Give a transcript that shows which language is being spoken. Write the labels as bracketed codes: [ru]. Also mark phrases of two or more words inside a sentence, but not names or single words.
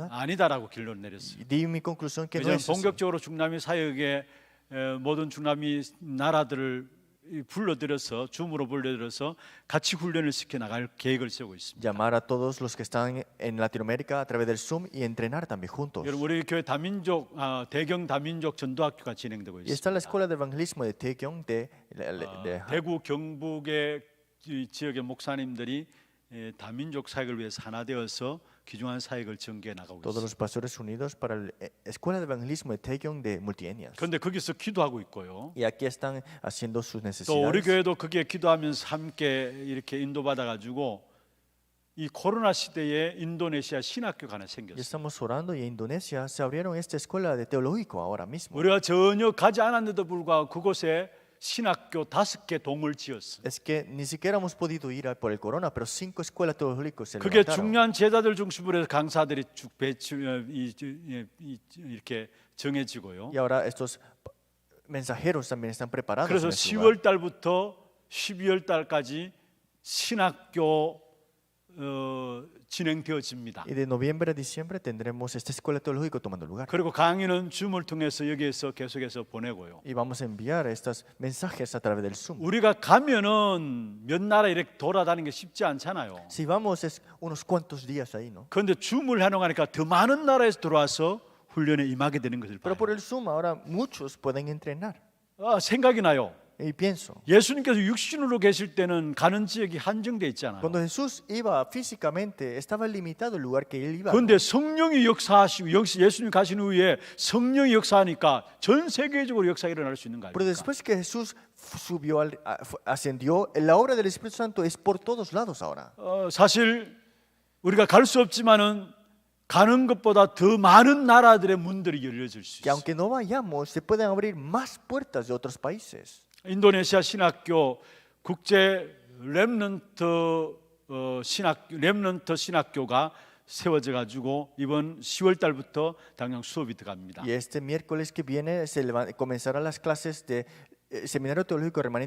[ko] 아니다라고 결론 내렸어요. [es] Y di mi conclusión que no [ko] 왜냐하면 [es] es así. [ko] 본격적으로 중남미 사역에 모든 중남미 나라들을 불러들여서 줌으로 불러들여서 같이 훈련을 시켜 나갈 계획을 세우고 있습니다. [es] Llamar a todos los que están en Latinoamérica a través del Zoom y entrenar también juntos. [ko] 여러분 우리 교회 다민족 대경 다민족 전도학교가 진행되고 [es] Y está la [ko] 있습니다. [es] escuela de evangelismo de Taegyeong de [ko] 대구 경북의 이 지역의 목사님들이 다민족 사역을 위해서 하나 되어서 귀중한 사역을 전개해 나가고 [es] todos los [ko] 있습니다. [es] pastores unidos para la escuela de evangelismo de Taegyeong de multietnias. [ko] 그런데 거기서 기도하고 있고요. [es] Y aquí están haciendo sus [ko] 또 우리 [es] necesidades. [ko] 교회도 거기에 기도하면서 함께 이렇게 인도받아 가지고 이 코로나 시대에 인도네시아 신학교가 하나 [es] Y [ko] 생겼어요. [es] estamos orando y en Indonesia se abrieron esta escuela de teológico ahora mismo. [ko] 우리가 전혀 가지 않았는데도 불구하고 그곳에 신학교 5개 동을 지었어요. [es] Es que ni siquiera hemos podido ir por el corona, pero 5 escuelas teológicas se [ko] 그게 [es] levantaron. [ko] 중요한 제자들 중심으로 해서 강사들이 쭉 이렇게 정해지고요. [es] Y ahora estos mensajeros también están preparados. [ko] 그래서 [es] en este lugar. [ko] 10월 달부터 12월 달까지 신학교 진행되어집니다. [es] Y de noviembre a diciembre tendremos esta escuela teológica tomando lugar. [ko] 그리고 강의는 줌을 통해서 여기에서 계속해서 보내고요. [es] Y vamos a enviar estos mensajes a través del Zoom. [ko] 우리가 가면은 몇 나라 이렇게 돌아다니는 게 쉽지 않잖아요. [es] Si vamos es unos cuantos días ahí, ¿no? [ko] 그런데 줌을 해놓으니까 더 많은 나라에서 들어와서 훈련에 임하게 되는 것을 [es] Pero [ko] 봐요. [es] por el Zoom ahora muchos pueden entrenar. [ko] 생각이 나요. [es] Y pienso, [ko] 예수님께서 육신으로 계실 때는 가는 지역이 한정돼 있잖아요. [es] cuando Jesús iba físicamente, estaba limitado el lugar que él iba. [ko] 그런데 성령이 역사하시고 예수님 가신 후에 성령이 역사하니까 전 세계적으로 역사가 일어날 수 있는 거 [es] Pero [ko] 아닙니까? [es] después que Jesús subió, ascendió, la obra del Espíritu Santo es por todos lados ahora. [ko] 사실 우리가 갈 수 없지만은 가는 것보다 더 많은 나라들의 문들이 열려질 수 [es] Que [ko] 있어요. [es] aunque no vayamos, se pueden abrir más puertas de otros países. [ko] 인도네시아 신학교 국제 렘넌트 신학교가 세워져 가지고 이번 10월 달부터 당장 수업이 들어갑니다. [es] Y este miércoles que viene comenzarán las clases de Seminario Teológico Remanente